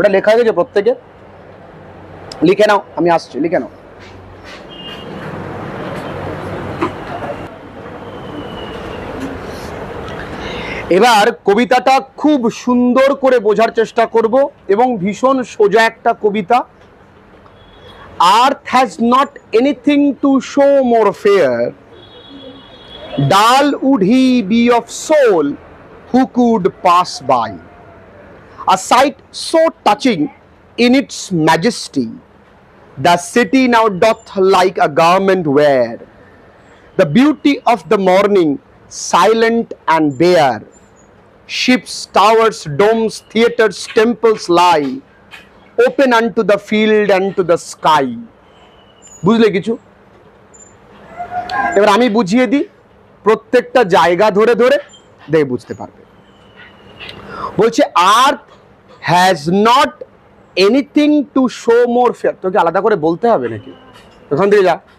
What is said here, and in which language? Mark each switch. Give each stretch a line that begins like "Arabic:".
Bangla: এটা লেখা হয়ে গেছে, প্রত্যেকে লিখে নাও, আমি আসছি, লিখে নাও। এবার কবিতাটা খুব সুন্দর করে বোঝার চেষ্টা করব, এবং ভীষণ সোজা একটা কবিতা।
English: Earth has not anything to show more fair, dull would he be of soul who could pass by. A sight so touching in its majesty, the city now doth like a garment wear. The beauty of the morning, silent and bare, ships, towers, domes, theatres, temples lie, open unto the field and to the sky.
Bangla: বুঝলে কিছু? এবার আমি বুঝিয়ে দিই, প্রত্যেকটা জায়গা ধরে ধরে দেখে বুঝতে পারবে। বলছে
English: Earth has not anything to show more fair.
Bangla: তোকে আলাদা করে বলতে হবে নাকি? ওখান থেকে যা।